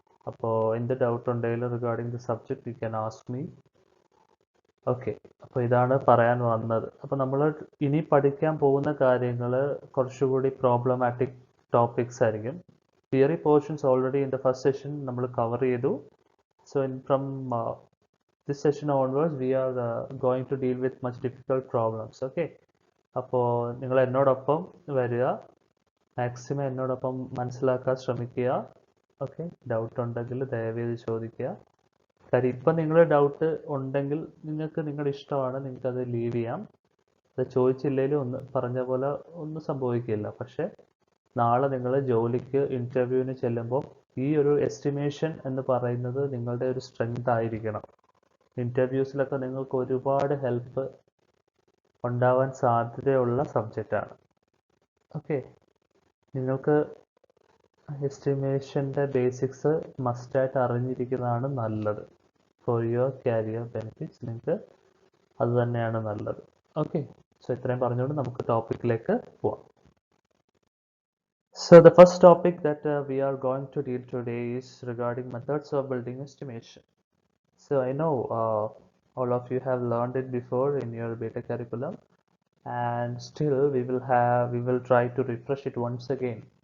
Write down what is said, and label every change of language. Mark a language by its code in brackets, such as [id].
[ml] അപ്പോൾ എന്ത് ഡൗട്ട് ഉണ്ടെങ്കിലും [en] Regarding the subject you can ask me. [ml] Okay, അപ്പോൾ ഇതാണ് പറയാൻ വന്നത്. അപ്പോൾ നമ്മൾ ഇനി പഠിക്കാൻ പോകുന്ന കാര്യങ്ങൾ കുറച്ചുകൂടി പ്രോബ്ലമാറ്റിക് ടോപ്പിക്സ് ആയിരിക്കും. [en] theory portions already in the first session [ml] നമ്മൾ കവർ ചെയ്തു. [en] So from this session onwards we are going to deal with much difficult problems. [ml] Okay, അപ്പോൾ നിങ്ങൾ എന്നോടൊപ്പം വരിക, മാക്സിമം എന്നോടൊപ്പം മനസ്സിലാക്കാൻ ശ്രമിക്കുക. ഓക്കെ, ഡൗട്ട് ഉണ്ടെങ്കിൽ ദയവേത് ചോദിക്കുക. കാര്യം ഇപ്പം നിങ്ങൾ ഡൗട്ട് ഉണ്ടെങ്കിൽ നിങ്ങൾക്ക് നിങ്ങളുടെ ഇഷ്ടമാണ്, നിങ്ങൾക്കത് ലീവ് ചെയ്യാം. അത് ചോദിച്ചില്ലെങ്കിലും പറഞ്ഞ പോലെ ഒന്നും സംഭവിക്കില്ല. പക്ഷെ നാളെ നിങ്ങൾ ജോലിക്ക് ഇൻ്റർവ്യൂവിന് ചെല്ലുമ്പോൾ ഈ ഒരു എസ്റ്റിമേഷൻ എന്ന് പറയുന്നത് നിങ്ങളുടെ ഒരു സ്ട്രെങ്ത് ആയിരിക്കണം. ഇൻ്റർവ്യൂസിലൊക്കെ നിങ്ങൾക്ക് ഒരുപാട് ഹെൽപ്പ് ഉണ്ടാവാൻ സാധ്യതയുള്ള സബ്ജക്റ്റാണ്. ഓക്കെ, നിങ്ങൾക്ക് എസ്റ്റിമേഷൻ്റെ ബേസിക്സ് മസ്റ്റായിട്ട് അറിഞ്ഞിരിക്കുന്നതാണ് നല്ലത്. [en] for your career benefits [ml] നിങ്ങൾക്ക് അത് തന്നെയാണ് നല്ലത്. ഓക്കെ, സോ ഇത്രയും പറഞ്ഞുകൊണ്ട് നമുക്ക് ടോപ്പിക്കിലേക്ക് പോവാം. [en] So the first topic that we are going to deal today is regarding methods of building estimation. So I know all of you have learned it before in your beta curriculum, and still we will try to refresh it once again.